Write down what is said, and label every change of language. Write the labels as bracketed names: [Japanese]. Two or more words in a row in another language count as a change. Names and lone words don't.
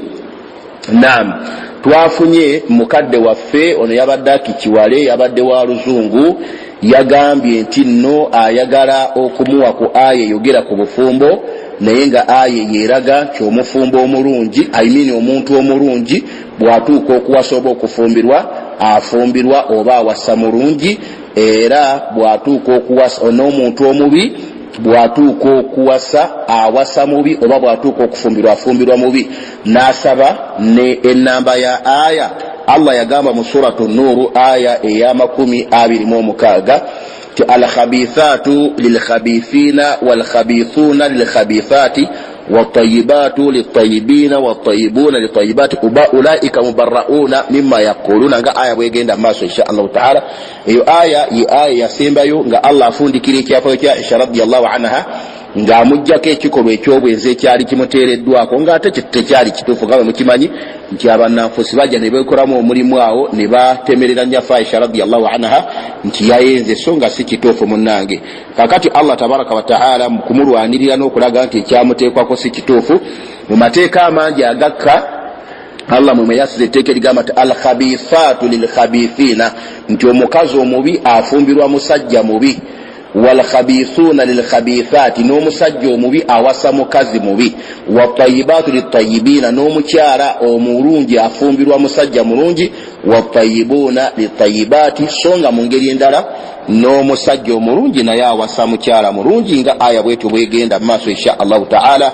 [Ganda] Naam, twafunye mukadde waffe ono yabadde akikiwale, yabadde wa luzungu, yagambye nti nno ayagala okumuwa ku aya eyogera ku bufumbo, naye nga aya yeraga nti omufumbo omulungi, omuntu omulungi bw'atuuka okuwasa oba okufumbirwa, afumbirwa oba awasa mulungi, era bw'atuuka okuwasa n'omuntu omubi bw'atuuka okuwasa awasa mubi, oba bw'atuuka okufumbirwa afumbirwa mubi. N'asaba ne ennamba ya aya Allah yagamba mu suratu Nuru aya eya 26 ti [Arabic] الخبيثات للخبيثين والخبيثون للخبيثات والطيبات للطيبين والطيبون للطيبات أولئك مبرءون مما يقولون, [Ganda] nga aya bwegenda maaso [Arabic] إن شاء الله تعالى. [Ganda] Eyo aya yasembayo nga Allah afundikira ekyafayo kya Aisha [Arabic] رضي الله عنها [Ganda] nga amujjako ekikolwa ekyobwenzi ekyali kimuteereddwako, nga ate tekyali kituufu. Nga mukimanyi nti abannanfusi bajja ne beekolamu omulimu awo ne batemerera nnyafa Aisha [Arabic] رضي الله عنها [Ganda] nti yayenze, so nga si kituufu munnange. Kakati Allah [Arabic] تبارك وتعالى [Ganda] mu kumulwanirira n'okulaga nti ekyamuteekwako si kituufu, mu mateeka amangi agakka Allah mwe yasize etteeka erigamba nti [Arabic] الخبيثات للخبيثين, [Ganda] nti omukazi omubi afumbirwa musajja mubi, [Arabic] والخبيثون للخبيثات, [Ganda] n'omusajja omubi awasa mukazi mubi, [Arabic] والطيبات للطيبين, [Ganda] n'omukyala omulungi afumbirwa musajja mulungi, [Arabic] والطيبون للطيبات, [Ganda] songa mu ngeri endala n'omusajja omulungi naye awasa mukyala mulungi, nga aya bwetyo bwegenda maaso [Arabic] إن شاء الله تعالى.